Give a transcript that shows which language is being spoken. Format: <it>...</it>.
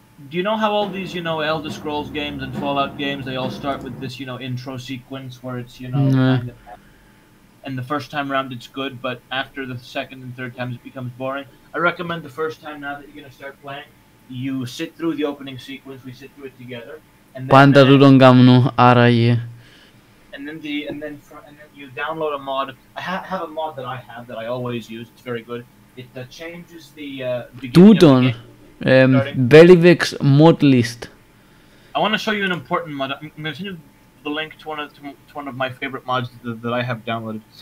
<en>Do you know how all these, Elder Scrolls games and Fallout games, they all start with this, intro sequence where it's, kind of... And the first time around it's good, but after the second and third times it becomes boring. I recommend the first time, now that you're going to start playing, you sit through the opening sequence, we sit through it together, and then...</en> <el>Πάντα τούτον κάνω, άραγε.</el> <en>And then you download a mod. I have a mod that I always use. It's very good. It changes the beginning</en> <el>Τούτον,</el> <en>of the game. Verivex mod list. I want to show you an important mod. I'm going to send you the link to one of my favorite mods that I have downloaded.</en>